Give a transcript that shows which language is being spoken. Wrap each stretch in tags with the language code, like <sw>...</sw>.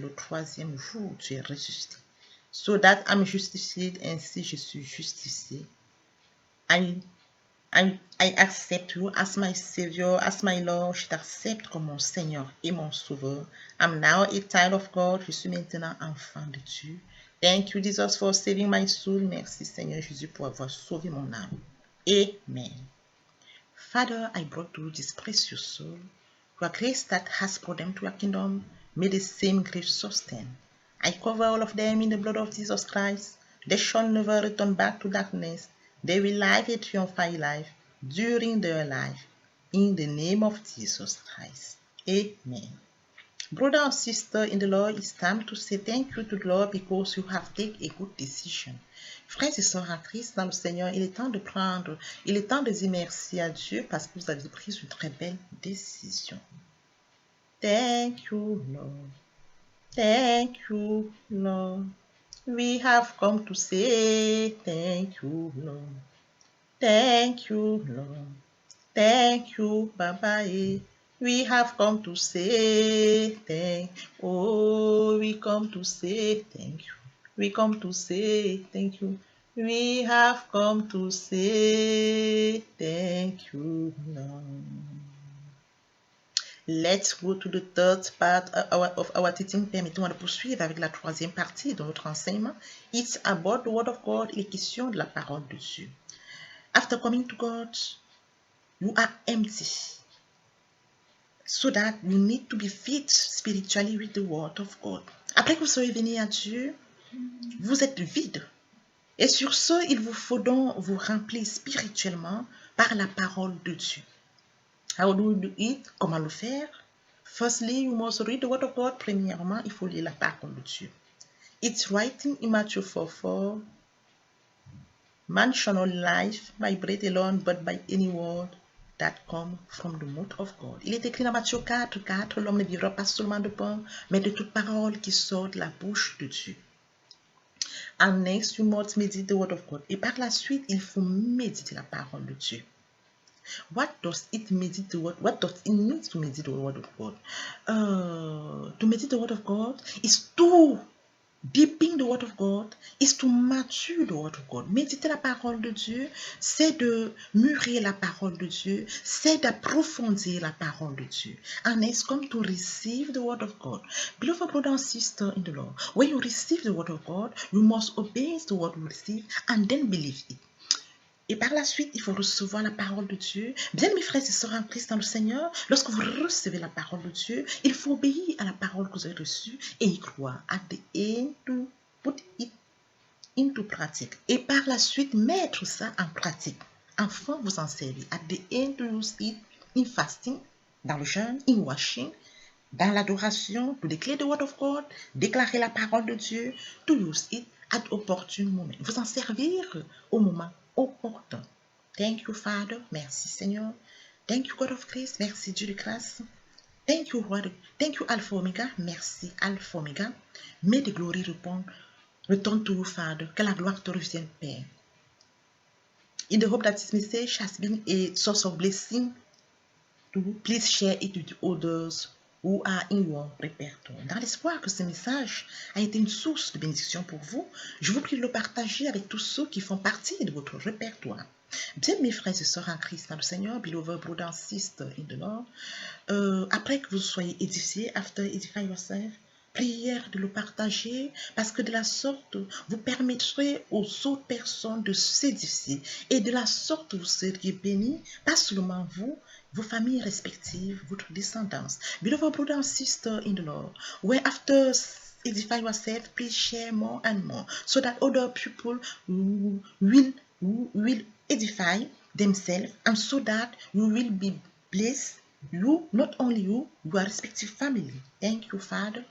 <fr>Le troisième jour, tu es ressuscité.</fr> <en>So that I'm justified.</en> <fr>Ainsi, je suis justifié.</fr> <en>I accept you as my Savior, as my Lord.</en> <fr>Je t'accepte comme mon Seigneur et mon Sauveur.</fr> <en>I'm now a child of God.</en> <fr>Je suis maintenant enfant de Dieu.</fr> <en>Thank you, Jesus, for saving my soul.</en> <fr>Merci, Seigneur Jésus, pour avoir sauvé mon âme.</fr> <en>Amen. Father, I brought to you this precious soul. Your grace that has brought them to your kingdom, may the same grace sustain. I cover all of them in the blood of Jesus Christ. They shall never return back to darkness. They will live a triumphant life during their life. In the name of Jesus Christ. Amen. Brother and sister in the Lord, it's time to say thank you to the Lord because you have taken a good decision.</en> <fr>Frères et sœurs en Christ dans le Seigneur, il est temps de dire merci à Dieu parce que vous avez pris une très belle décision.</fr> <en>Thank you, Lord. Thank you, Lord. We have come to say thank you, Lord. Thank you, Lord. Thank you, Baba. We have come to say thank you. Oh, we come to say thank you. We come to say thank you. We have come to say thank you, Lord. Let's go to the third part of our teaching.</en> <fr>Permettez-moi de poursuivre avec la troisième partie de notre enseignement.</fr> <en>It's about the word of God.</en> <fr>Il est question de la parole de Dieu.</fr> <en>After coming to God, you are empty. So that you need to be filled spiritually with the word of God.</en> <fr>Après que vous soyez venu à Dieu, vous êtes vide. Et sur ce, il vous faut donc vous remplir spirituellement par la parole de Dieu.</fr> <en>How do you do it?</en> <fr>Comment le faire?</fr> <en>Firstly, you must read the word of God.</en> <fr>Premièrement, il faut lire la parole de Dieu.</fr> <en>It's writing in Matthew 4:4. Man shall not live by bread alone, but by any word that come from the mouth of God.</en> <fr>Il est écrit dans Matthieu 4:4, l'homme ne vivra pas seulement de pain, mais de toute parole qui sort de la bouche de Dieu.</fr> <en>And next, you must meditate the word of God.</en> <fr>Et par la suite, il faut méditer la parole de Dieu.</fr> <en>What does it mean to meditate the word of God? To meditate the word of God is to deepen the word of God, is to mature the word of God.</en> <fr>Méditer la parole de Dieu, c'est de mûrir la parole de Dieu, c'est d'approfondir la parole de Dieu.</fr> <en>And it's come to receive the word of God. Beloved brother and sister in the Lord, when you receive the word of God, you must obey the word you receive and then believe it.</en> <fr>Et par la suite, il faut recevoir la parole de Dieu. Bien, mes frères et sœurs en Christ dans le Seigneur, lorsque vous recevez la parole de Dieu, il faut obéir à la parole que vous avez reçue et y croire.</fr> <en>At the end, to put it into practice.</en> <fr>Et par la suite, mettre ça en pratique. Enfin, vous en servir.</fr> <en>At the end, to use it in fasting,</en> <fr>dans le jeûne,</fr> <en>in washing,</en> <fr>dans l'adoration,</fr> <en>to declare the word of God,</en> <fr>déclarer la parole de Dieu,</fr> <en>to use it at opportune moment.</en> <fr>Vous en servir au moment opportun.</fr> <en>Thank you, Father.</en> <fr>Merci, Seigneur.</fr> <en>Thank you, God of grace.</en> <fr>Merci, Dieu de grâce.</fr> <en>Thank you, Lord. Thank you, Alpha Omega.</en> <fr>Merci, Alpha Omega.</fr> <en>May the glory return to you, Father.</en> <fr>Que la gloire te revienne, Père.</fr> <en>In the hope that this message has been a source of blessing to you, please share it with others who are in your répertoire.</en> <fr>Dans l'espoir que ce message a été une source de bénédiction pour vous, je vous prie de le partager avec tous ceux qui font partie de votre répertoire. Bien, mes frères et sœurs en Christ, dans le Seigneur,</fr> <en>beloved brother and sister in the Lord,</en> <fr>après que vous soyez édifiés,</fr> <en>after edify yourself,</en> <fr>prière de le partager parce que de la sorte, vous permettrez aux autres personnes de s'édifier et de la sorte, vous seriez bénis, pas seulement vous, vos familles respectives, votre descendance.</fr> <en>Beloved brother and sister in the Lord, where after edify yourself, please share more and more so that other people will edify themselves and so that you will be blessed. You, not only you, your respective family. Thank you, Father.</en>